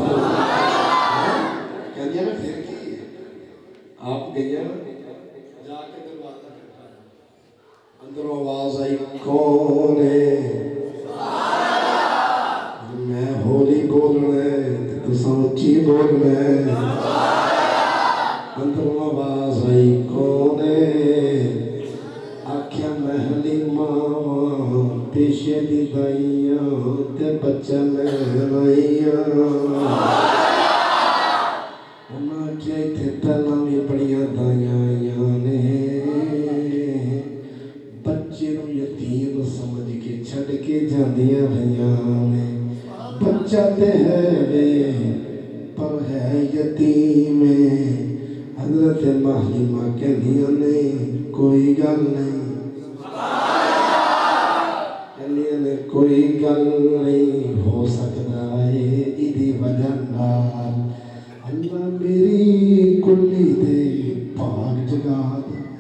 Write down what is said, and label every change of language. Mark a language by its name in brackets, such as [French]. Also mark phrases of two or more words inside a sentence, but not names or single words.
[Punjabi] کہندی ہے نا پھر کی آپ گئی ہیں جا کے دروازہ کھٹکایا اندروں آواز آئی کون ہے میں ہولی بولنا ہے تو سچی بولنا ہے اندروں آواز آئی کون ہے آکھیا میں حلیمہ پیشے دی دائیاں تے بچہ لین آئیاں انہاں آکھیا ایتھے پہلاں بھی بڑیاں دائیاں آئیاں نے بچے نوں یتیم سمجھ کے چھڈ کے جاندیاں رہیاں نے بچہ تے ہے وے پر ہے یتیم حضرت حلیمہ کہندیاں نے کوئی گل نہیں کہندیاں نے کوئی گل نہیں ہو سکتا ہے ایدی وجہ نال اللہ میری کلی دے پاک جگہ دے